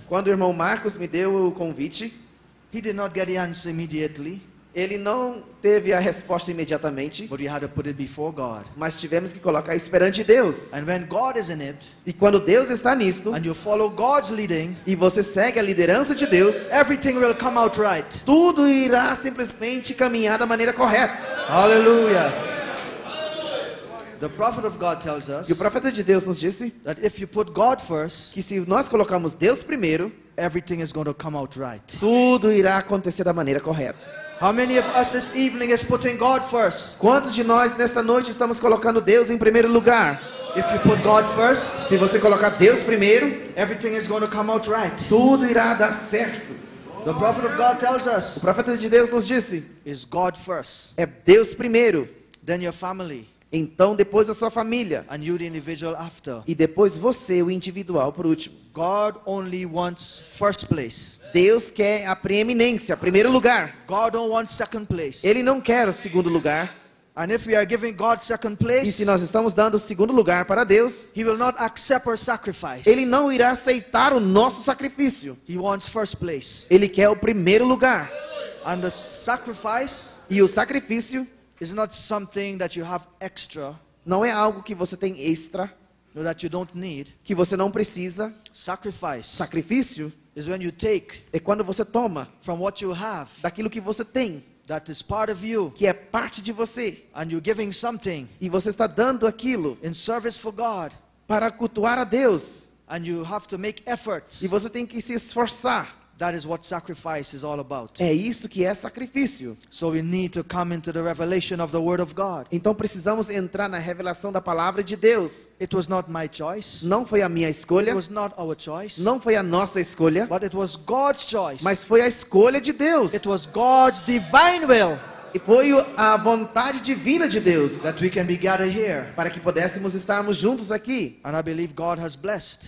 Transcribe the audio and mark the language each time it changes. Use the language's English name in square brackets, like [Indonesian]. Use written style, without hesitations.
[Portuguese] Quando o irmão Marcos me deu o convite, [English] he did not get the answer immediately, [Portuguese] ele não teve a resposta imediatamente, [English] but we had to put it before God. [Portuguese] mas tivemos que colocar isso perante Deus. [English] And when God is in it, [Portuguese] E quando Deus está nisto, [English] and you follow God's leading, [Portuguese] e você segue a liderança de Deus, [English] everything will come out right. [Portuguese] tudo irá simplesmente caminhar da maneira correta. [English] Hallelujah. The prophet of God tells [Portuguese] E o [English] us [Portuguese] profeta de Deus nos disse [English] that if you put God first, [Portuguese] que se nós colocarmos Deus primeiro, [English] everything is going to come out right. [Portuguese] tudo irá acontecer da maneira correta. [English] How many of us this evening is putting God first? [Portuguese] Quantos de nós nesta noite estamos colocando Deus em primeiro lugar? [English] If you put God first, [Portuguese] Se você colocar Deus primeiro, [English] everything is going to come out right. [Portuguese] tudo irá dar certo. [English] The prophet of God tells [Portuguese] O [English] us, [Portuguese] profeta de Deus nos disse, [English] is God first, [Portuguese] é Deus primeiro, [English] then your family, [Portuguese] então depois a sua família, [English] and you the individual after. [Portuguese] e depois você, o individual, por último. [English] God only wants first place. [Portuguese] Deus quer a preeminência, primeiro lugar. [English] God don't want second place. [Portuguese] Ele não quer o segundo lugar. [English] And if we are giving God second [Portuguese] E [English] place, [Portuguese] se nós estamos dando o segundo lugar para Deus, [English] He will not accept our sacrifice. [Portuguese] Ele não irá aceitar o nosso sacrifício. [English] He wants first place. [Portuguese] Ele quer o primeiro lugar. [English] And the sacrifice [Portuguese] E o sacrifício [English] is not something that you have extra [Portuguese] não é algo que você tem extra, [English] or that you don't need. [Portuguese] que você não precisa. [English] Sacrifice [Portuguese] Sacrifício [English] is when you take [Portuguese] é quando você toma [English] from what you have [Portuguese] daquilo que você tem, [English] that is part of you, [Portuguese] que é parte de você, [English] and you're giving something [Portuguese] e você está dando aquilo [English] in service for God, [Portuguese] para cultuar a Deus, [English] and you have to make efforts. [Portuguese] e você tem que se esforçar. [English] That is what sacrifice is all about. [Portuguese] É isso que é sacrifício. [English] So we need to come into the revelation of the Word of God. [Portuguese] Então precisamos entrar na revelação da palavra de Deus. [English] It was not my choice. [Portuguese] Não foi a minha [English] It [Portuguese] escolha, [English] was not our choice. [Portuguese] não foi a nossa escolha, [English] But it was God's choice. [Portuguese] mas foi a escolha de Deus. [English] It was God's divine will [Portuguese] E foi a vontade divina de Deus [English] that we can be gathered here. [Portuguese] para que pudéssemos estarmos juntos aqui. [English] And I believe God has blessed.